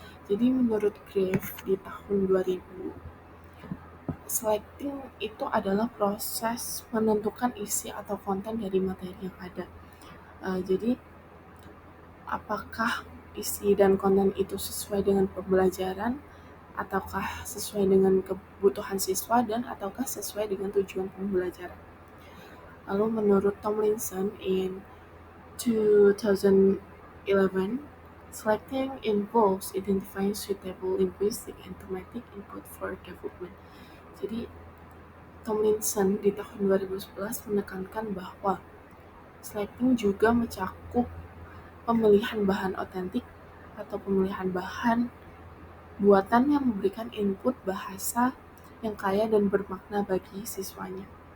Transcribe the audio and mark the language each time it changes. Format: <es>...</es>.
<id>Jadi menurut Grave di tahun 2000, selecting itu adalah proses menentukan isi atau konten dari materi yang ada. Jadi apakah isi dan konten itu sesuai dengan pembelajaran ataukah sesuai dengan kebutuhan siswa dan ataukah sesuai dengan tujuan pembelajaran. Lalu menurut</id> <en>Tomlinson in 2011, selecting involves identifying suitable linguistic and thematic input for development.</en> <id>Jadi Tomlinson di tahun 2011 menekankan bahwa selecting juga mencakup pemilihan bahan otentik atau pemilihan bahan buatan yang memberikan input bahasa yang kaya dan bermakna bagi siswanya.</id>